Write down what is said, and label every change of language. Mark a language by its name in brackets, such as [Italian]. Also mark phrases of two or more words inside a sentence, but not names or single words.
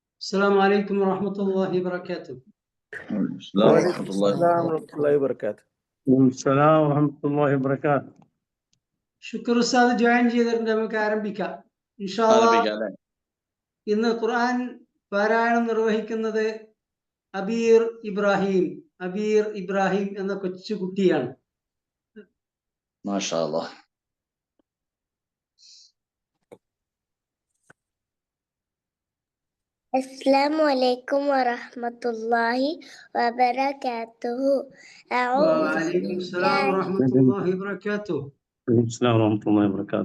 [Arabic] السلام عليكم ورحمة الله وبركاته. السلام ورحمة الله وبركاته. السلام ورحمة الله وبركاته. [Malayalam] ശുക്ർ ഉസ്താദ് ജോയിൻ ചെയ്തിട്ടുണ്ട്. നമുക്ക് ആരംഭിക്കാം [Arabic] إن شاء الله. [Malayalam] ഇന്ന് ഖുർആൻ പാരായണം നിർവഹിക്കുന്നത് അബീർ ഇബ്രാഹിം എന്ന കൊച്ചുകുട്ടിയാണ്. [Arabic] ما شاء الله. السلام عليكم ورحمة الله وبركاته. وعليكم السلام ورحمة الله وبركاته. السلام ورحمة الله وبركاته.